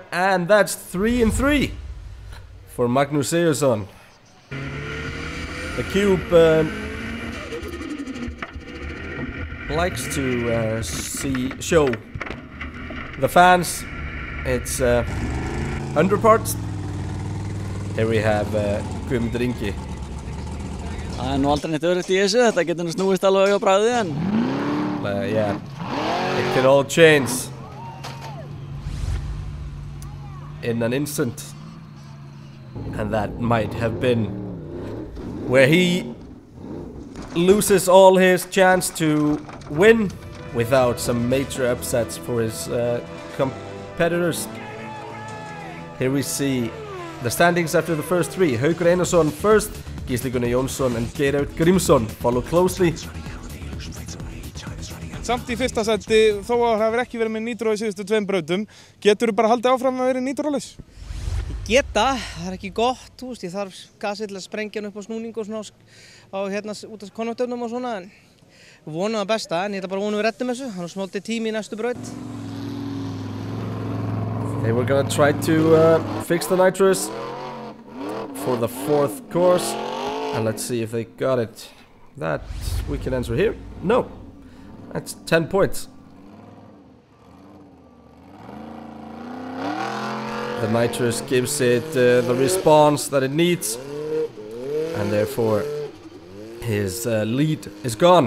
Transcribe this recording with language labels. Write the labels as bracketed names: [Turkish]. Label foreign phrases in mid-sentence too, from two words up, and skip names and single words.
[English] And that's 3 and 3 for Magnus Sigurðsson. The Cube likes to show the fans its underparts. Here we have Guðmundur Ingi. [Icelandic] Það nú aldrei neitt örugt í þessu, þetta getur nú snúist alveg á bragðið en... [English] Yeah, it can all change in an instant. And that might have been where he loses all his chance to win without some major upsets for his competitors. Here we see the standings after the first 3. Haukur Einarsson first, Gísli Gunnar Jónsson and Geir Grímsson follow closely. [Icelandic] Samt í fyrsta seti, þó að það hefur ekki verið með nýtró í síðustu 2 brautum, getur þú bara haldið áfram að vera nýtrólaus? Geta, það er ekki gott, þú veist, ég þarf gasið til að sprengja hann upp á snúning og svona á hérna út af konvektöfnum og svona, en vonum það besta, en ég ætla bara vonum við reddum þessu, hann er smóltið tími í næstu braut. [English] They were gonna try to fix the nitrous for the 4th course, and let's see if they got it. That we can answer here. No, that's 10 points. The nitrous gives it the response that it needs, and therefore his lead is gone.